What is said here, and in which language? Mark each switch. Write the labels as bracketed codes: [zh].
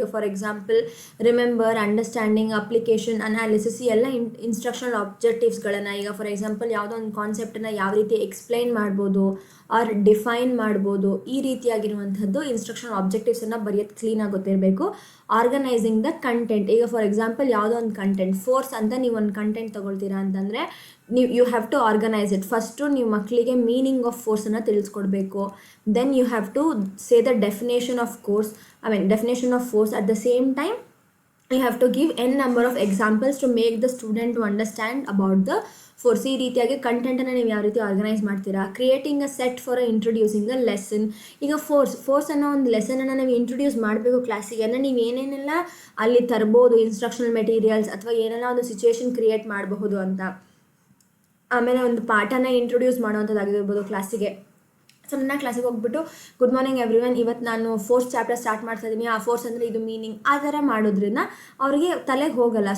[kn] ಈಗ for example remember, understanding, application, analysis, ಈ ಎಲ್ಲ ಇನ್ಸ್ಟ್ರಕ್ಷನಲ್ ಆಬ್ಜೆಕ್ಟಿವ್ಸ್ಗಳನ್ನು ಈಗ ಫಾರ್ ಎಕ್ಸಾಂಪಲ್ ಯಾವುದೋ ಒಂದು ಕಾನ್ಸೆಪ್ಟನ್ನು ಯಾವ ರೀತಿ ಎಕ್ಸ್ಪ್ಲೈನ್ ಮಾಡ್ಬೋದು ಆರ್ ಡಿಫೈನ್ ಮಾಡ್ಬೋದು, ಈ ರೀತಿಯಾಗಿರುವಂಥದ್ದು ಇನ್ಸ್ಟ್ರಕ್ಷನಲ್ ಆಬ್ಜೆಕ್ಟಿವ್ಸನ್ನು ಬರೆಯೋದು ಕ್ಲೀನಾಗಿ ಗೊತ್ತಿರಬೇಕು. Organising the content. ಈಗ ಫಾರ್ ಎಕ್ಸಾಂಪಲ್ ಯಾವುದೋ ಒಂದು ಕಂಟೆಂಟ್ ಫೋರ್ಸ್ ಅಂತ ನೀವು ಒಂದು ಕಂಟೆಂಟ್ ತೊಗೊಳ್ತೀರಾ ಅಂತಂದರೆ [en] You have to organise it. [kn] First ನೀವು ಮಕ್ಕಳಿಗೆ meaning of ಫೋರ್ಸನ್ನು ತಿಳಿಸ್ಕೊಡ್ಬೇಕು. [en] Then you have to say the definition of definition of force. At the same time you have to give n number of examples to make the student to understand about the force. [kn] ಈ ರೀತಿಯಾಗಿ ಕಂಟೆಂಟನ್ನು ನೀವು ಯಾವ ರೀತಿ organise ಮಾಡ್ತೀರಾ. [en] Creating a set for introducing a lesson. [kn] ಈಗ force ಅನ್ನೋ ಒಂದು ಲೆಸನನ್ನು ನಾವು ಇಂಟ್ರೊಡ್ಯೂಸ್ ಮಾಡಬೇಕು ಕ್ಲಾಸಿಗೆ ಅಂದರೆ ನೀವು ಏನೇನೆಲ್ಲ ಅಲ್ಲಿ ತರ್ಬೋದು, ಇನ್ಸ್ಟ್ರಕ್ಷನಲ್ ಮೆಟೀರಿಯಲ್ಸ್ ಅಥವಾ ಏನೆಲ್ಲ ಒಂದು ಸಿಚುವೇಶನ್ ಕ್ರಿಯೇಟ್ ಮಾಡಬಹುದು ಅಂತ. ಆಮೇಲೆ ಒಂದು ಪಾಠನ ಇಂಟ್ರೊಡ್ಯೂಸ್ ಮಾಡೋವಂಥದ್ದಾಗಿರ್ಬೋದು ಕ್ಲಾಸಿಗೆ. ಸೊ ನನ್ನ ಕ್ಲಾಸಿಗೆ ಹೋಗ್ಬಿಟ್ಟು [en] good morning everyone, [kn] ಇವತ್ತು ನಾನು ಫೋರ್ತ್ ಚಾಪ್ಟರ್ ಸ್ಟಾರ್ಟ್ ಮಾಡ್ತಾ ಇದ್ದೀನಿ, ಆ ಫೋರ್ಸ್ ಅಂದರೆ ಇದು ಮೀನಿಂಗ್, ಆ ಥರ ಮಾಡೋದ್ರಿಂದ ಅವ್ರಿಗೆ ತಲೆಗೆ ಹೋಗಲ್ಲ.